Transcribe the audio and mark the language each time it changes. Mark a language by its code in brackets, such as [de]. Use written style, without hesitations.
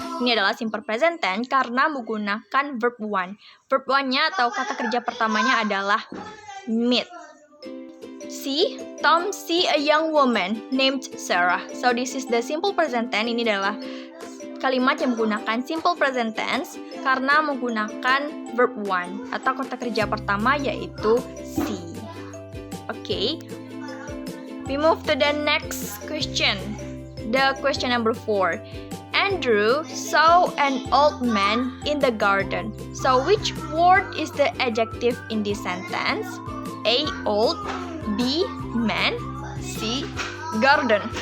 [id] Ini adalah simple present tense karena menggunakan verb one. Verb one-nya atau kata kerja pertamanya adalah meet. C. [en] Tom see a young woman named Sarah. So this is the simple present tense. [id] Ini adalah kalimat yang menggunakan simple present tense karena menggunakan verb one atau kata kerja pertama yaitu see. [en] Okay. We move to the next question. The question number 4. Andrew saw an old man in the garden. So which word is the adjective in this sentence? A. Old. B. Man. C. Garden.